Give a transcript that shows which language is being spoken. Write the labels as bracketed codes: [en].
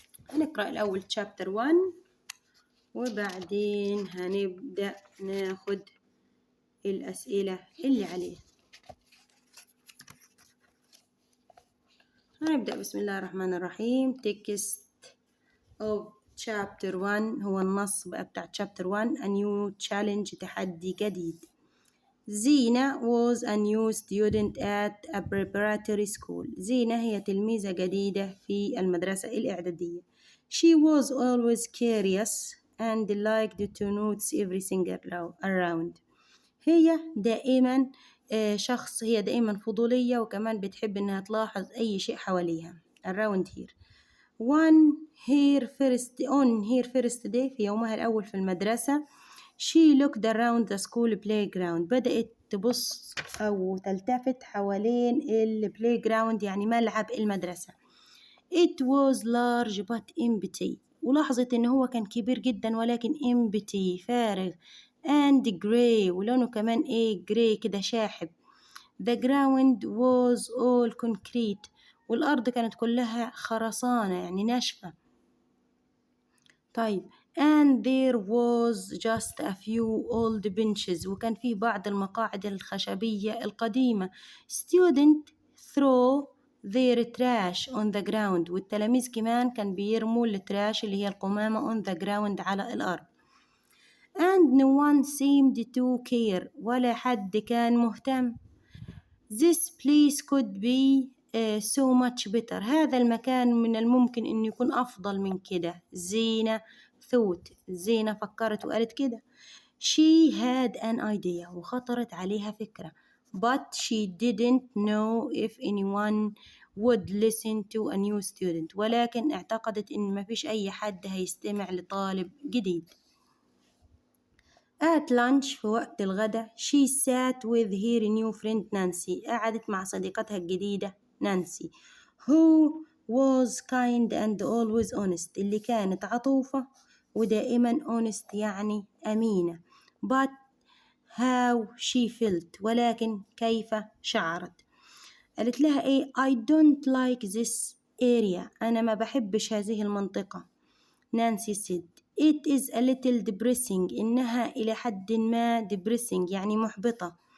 [ar] هنقرأ الأول تشابتر 1 وبعدين هنبدأ ناخد الأسئلة اللي عليه. هنبدأ بسم الله الرحمن الرحيم. [en] text of chapter 1 [ar] هو النص بقى بتاع chapter 1. [en] a new challenge [ar] تحدي جديد. [en] Zeina was a new student at a preparatory school. [ar] زينة هي تلميذة جديدة في المدرسة الإعدادية. [en] she was always curious and liked to notice everything around. [ar] هي دائما هي دائما فضولية، وكمان بتحب إنها تلاحظ أي شيء حواليها. [en] around here. on her first day [ar] في يومها الأول في المدرسة [en] She looked around the school playground. [ar] بدأت تبص أو تلتفت حوالين playground يعني ملعب المدرسة. [en] It was large but empty. [ar] ولاحظت إن هو كان كبير جدا ولكن empty فارغ. [en] And grey [ar] ولونه كمان grey كده شاحب. [en] The ground was all concrete. [ar] والأرض كانت كلها خرسانة يعني ناشفة. [en] طيب and there was just a few old benches. [ar] وكان فيه بعض المقاعد الخشبية القديمة. [en] Student throw their trash on the ground. [ar] والتلاميذ كمان كان بيرموا التراش اللي هي القمامة [en] on the ground [ar] على الأرض. [en] And no one seemed to care. [ar] ولا حد كان مهتم. [en] This place could be so much better. [ar] هذا المكان من الممكن إنه يكون أفضل من كده. زينة زينة فكرت وقالت كده. [en] She had an idea. [ar] وخطرت عليها فكرة. [en] But she didn't know if anyone would listen to a new student. [ar] ولكن اعتقدت إن ما فيش أي حد هيستمع لطالب جديد. [en] At lunch [ar] في وقت الغداء [en] she sat with her new friend Nancy. [ar] قعدت مع صديقتها الجديدة نانسي [en] who was kind and always honest. [ar] اللي كانت عطوفة ودائما honest يعني أمينة. [en] But how she felt. [ar] ولكن كيف شعرت. قالت لها [en] I don't like this area. [ar] أنا ما بحبش هذه المنطقة. [en] Nancy said it is a little depressing. [ar] إنها إلى حد ما depressing يعني محبطة.